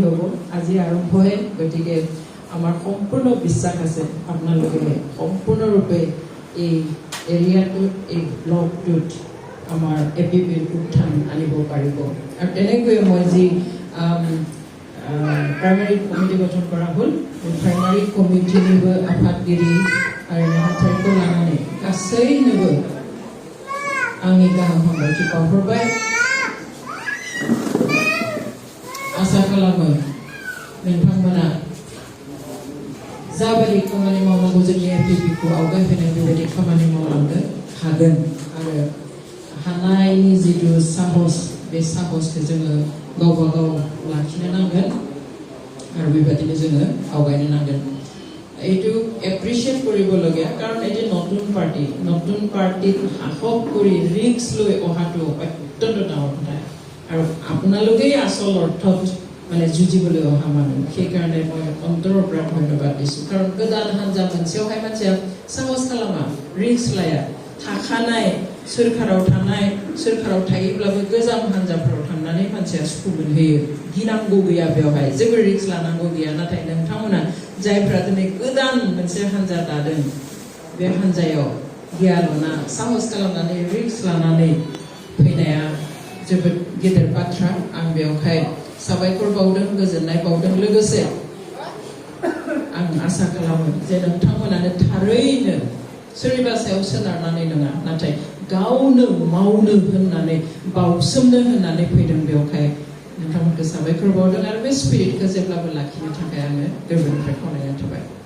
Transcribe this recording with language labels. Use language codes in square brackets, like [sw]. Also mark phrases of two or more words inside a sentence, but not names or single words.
[as] হ'ব আজি আৰম্ভহে গতিকে আমাৰ সম্পূৰ্ণ বিশ্বাস আছে আপোনালোকে সম্পূৰ্ণৰূপে এই এৰিয়াটোত এই ব্লকটোত আমাৰ এপিপিৰ উত্থান আনিব পাৰিব আৰু তেনেকৈ মই যি [en] primary committee [as] গঠন কৰা হ'ল [en] primary committee [as] আফাদগিৰি আৰু নেহাথাৰিखौ [brx] लानानै गासैनोबो आंनि गाहाम हामलायथि बावहरबाय आसा खालामो नोंथांमोना जाबायदि खामानि मावनांगौ जोंनि एपिपिखौ आवगायहोनो बेबायदि खामानि मावलांनो हागोन आरो हानायनि जिथु साहस बे साहसखौ जोङो गावबा गाव लाखिनो नांगोन आरो बेबायदिनो जोङो आवगायनो नांगोन [as] এইটো এপ্ৰিচিয়েট কৰিবলগীয়া কাৰণ এই যে নতুন পাৰ্টিত সাহস কৰি ৰিস্ক লৈ অহাটো অত্যন্ত ডাঙৰ কথা আৰু আপোনালোকেই আচল অৰ্থত মানে যুঁজিবলৈ অহা মানুহ সেইকাৰণে মই অন্তৰৰ পৰা ধন্যবাদ দিছোঁ কাৰণ [brx] গোদান হানজা मोनसेयावहाय मानसिया साहस खालामा ৰিস্ক लाया थाखानाय सोरखाराव थायोब्लाबो गोजाम हानजाफोराव थांनानै मानसिया सुखु मोनहैयो गिनांगौ गैया बेवहाय जेबो रिस्क लानांगौ गैया नाथाय नोंथांमोना जायफ्रा दिनै गोदान मोनसे हानजा दादों बे हानजायाव गियालना साहस खालामनानै रिस्क लानानै फैनाया जोबोद गेदेर बाथ्रा आं बेवहाय साबायखर बावदों गोजोननाय बावदों लोगोसे आं आसा खालामो जे नोंथांमोनानो थारैनो सोरनिबा सायाव सोनारनानै नङा नाथाय गावनो मावनो होननानै बावसोमनो होननानै फैदों बेवहाय नोंथांमोनखौ साबायखर बावदों आरो बे स्पिरिटखौ जेब्लाबो लाखिनो थाखाय आङो गोरबोनिफ्राय खावलायनाय थाबाय